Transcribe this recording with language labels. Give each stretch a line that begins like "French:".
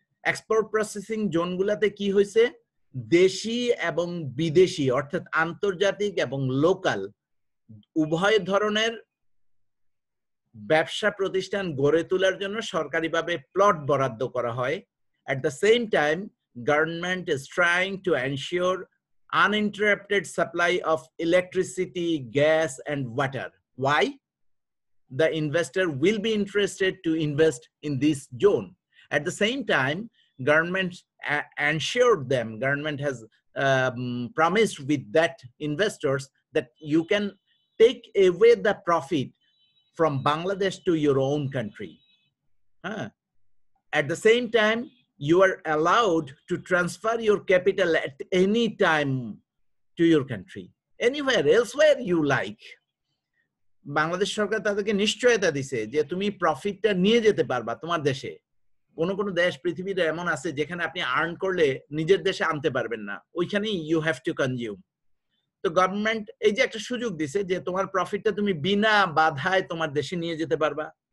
Bangla: Export processing জোনগুলাতে কি হয়েছে, দেশি এবং বিদেশি অর্থাৎ আন্তর্জাতিক এবং লোকাল উভয় ধরনের ব্যবসা প্রতিষ্ঠান গড়ে তোলার জন্য সরকারিভাবে প্লট বরাদ্দ করা হয়।
English: At the same time, government is trying to ensure uninterrupted supply of electricity, gas, and water. Why? The investor will be interested to invest in this zone. At the same time, government ensured them, government has promised with that investors that you can take away the profit from Bangladesh to your own country. At the same time, you are allowed to transfer your capital at any time to your country, anywhere, elsewhere you like.
Bangla: Bangladesh সরকার তাদেরকে নিশ্চয়তা দিছে যে তুমি প্রফিটটা নিয়ে যেতে পারবা তোমার দেশে। কোনো কোনো দেশ পৃথিবীর এমন আছে যেখানে আপনি আর্ন করলে নিজের দেশে আনতে পারবেন না, ওইখানেই
English: You have to consume.
Bangla: তো গভর্নমেন্ট এই যে একটা সুযোগ দিছে যে তোমার প্রফিটটা তুমি বিনা বাধায় তোমার দেশে নিয়ে যেতে পারবা।